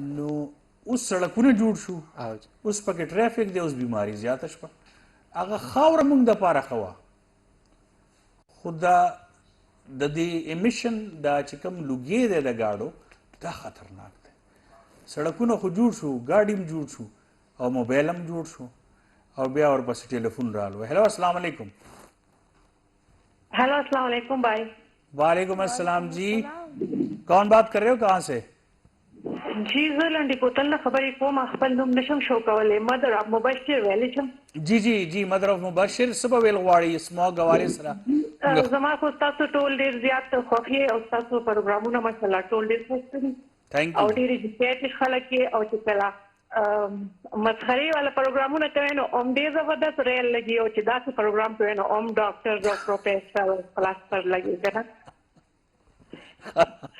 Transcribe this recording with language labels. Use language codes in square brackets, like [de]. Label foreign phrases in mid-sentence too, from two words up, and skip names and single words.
[ps] نو اوس سړکونه جوړ شو اوس پکې ټرافیک دی اوس بیماري زیاته شوه هغه خاوره موږ دپاره ښه وه خو دا د دې امیشن دا چې کوم لوګی دی د ګاډو دا خطرناک دی. سړکونه خو جوړ شو ګاډي هم جوړ شو او موبایل هم جوړ شو اور بیا ورپسې ټیلیفون رالو. [ur] ہیلو السلام علیکم. ہیلو السلام علیکم بھائی. وعلیکم السلام جی کون بات کر رہے ہو کہاں سے؟ [ps] جی زه لنډې کوتل نه خبرې کوم خپل نوم نشم شو کولی [en] Mother of [ps] مبشر ویلی شم. جی جی جی [en] Mother of [ps] مبشر څه به ویل غواړئ سموګ حوالې سره؟ زما خو ستاسو ټول ډېر زیات خوښ او ستاسو پروګرامونه ماشاءالله ټول ډېر خوښ دي او ډېر ایجوکیټډ خلک یې او چې کله مسخرې والا پروګرامونه کوي نو هم ډېر زبردست ریل لګي او چې داسې پروګرام کوي نو هم ډاکټر او پروفیسر او فلاسفر لګي که نه.